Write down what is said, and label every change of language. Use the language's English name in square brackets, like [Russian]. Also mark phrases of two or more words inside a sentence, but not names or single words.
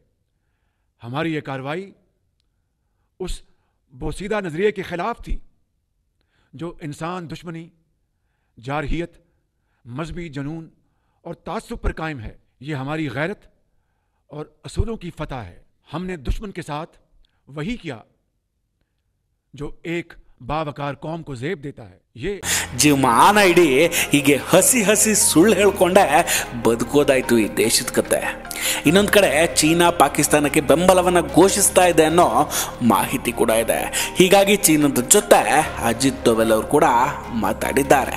[Urdu] ہماری یہ کارروائی اس بوسیدہ نظریے کے خلاف تھی جو انسان دشمنی، جارحیت، مذہبی جنون اور تعصب پر قائم ہے. یہ ہماری غیرت اور اصولوں کی فتح ہے. ہم نے دشمن کے ساتھ وہی کیا جو ایک باوقار قوم کو زیب دیتا ہے. ये [Kannada] ಜೀವಮಾನ ಇಡೀ ಹೀಗೆ ಹಸಿ ಹಸಿ ಸುಳ್ಳು ಹೇಳ್ಕೊಂಡೆ ಬದುಕೋದಾಯ್ತು ಈ ದೇಶದ ಕತೆ. ಇನ್ನೊಂದು ಕಡೆ ಚೀನಾ ಪಾಕಿಸ್ತಾನಕ್ಕೆ ಬೆಂಬಲವನ್ನು ಘೋಷಿಸ್ತಾ ಇದೆ ಅನ್ನೋ ಮಾಹಿತಿ ಕೂಡ ಇದೆ. ಹೀಗಾಗಿ ಚೀನಾದ ಜೊತೆ ಅಜಿತ್ ದೋವಲ್ ಅವರು ಕೂಡ ಮಾತಾಡಿದ್ದಾರೆ.